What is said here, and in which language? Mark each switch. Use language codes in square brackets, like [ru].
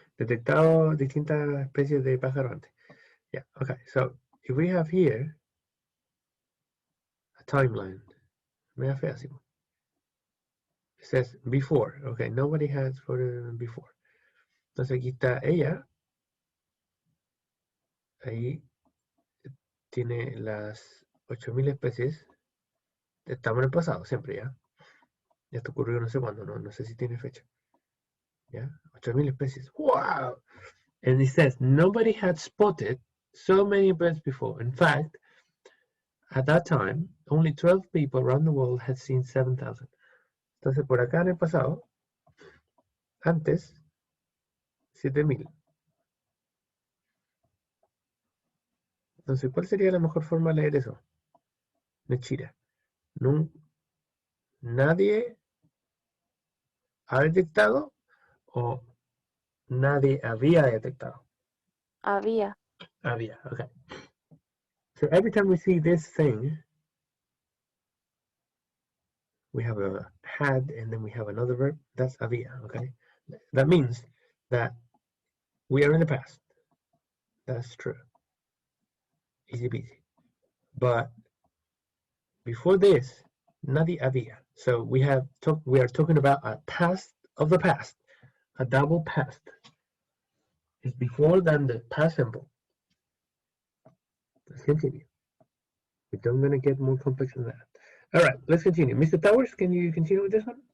[es] Detectado distintas especies de pájaro antes. [en] Yeah, okay. So if we have here a timeline, it says before. Okay, nobody has spotted before. [es] Entonces aquí está ella. Ahí tiene las 8.000 especies. Estamos en el pasado, siempre, ¿ya? Esto ocurrió no sé cuándo, no sé si tiene fecha. ¿Ya? 8.000 especies. ¡Wow! [en] And it says, nobody had spotted so many birds before. In fact, at that time, only 12 people around the world had seen 7,000. [es] Entonces, por acá en el pasado, antes, [en] 7000. [es] Entonces, ¿cuál sería la mejor forma de leer eso? Nechira. Nadie ha detectado o nadie había detectado. Había. Había, okay. [en] So every time we see this thing, we have a had and then we have another verb. That's había, okay? That means that we are in the past. That's true. Easy peasy. But before this, [es] nadie había. [en] So we are talking about a past of the past, a double past. It's before than the past simple. Let's continue. We don't gonna get more complex than that. All right, let's continue. Mr. Towers, can you continue with this one?